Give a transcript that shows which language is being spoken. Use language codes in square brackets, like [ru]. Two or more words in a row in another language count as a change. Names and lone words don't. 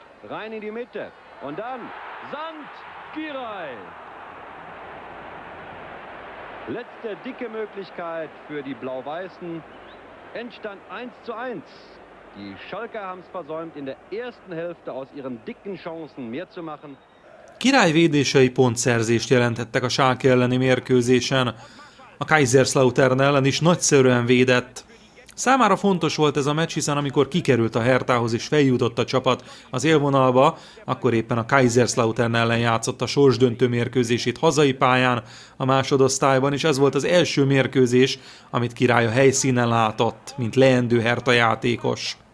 [de] Rein in die Mitte und dann Sand Kirai. Letzte dicke Möglichkeit für die Blau-Weißen. Endstand 1:1. Die Schalker haben es versäumt, in der ersten Hälfte aus ihren dicken Chancen mehr zu machen. [hu] Király védései pontszerzést jelentettek a Schalke elleni mérkőzésen. A Kaiserslautern ellen is nagyszerűen védett. Számára fontos volt ez a meccs, hiszen amikor kikerült a Hertához és feljutott a csapat az élvonalba, akkor éppen a Kaiserslautern ellen játszott a sorsdöntő mérkőzését hazai pályán a másodosztályban, és ez volt az első mérkőzés, amit Király a helyszínen látott, mint leendő Hertha játékos.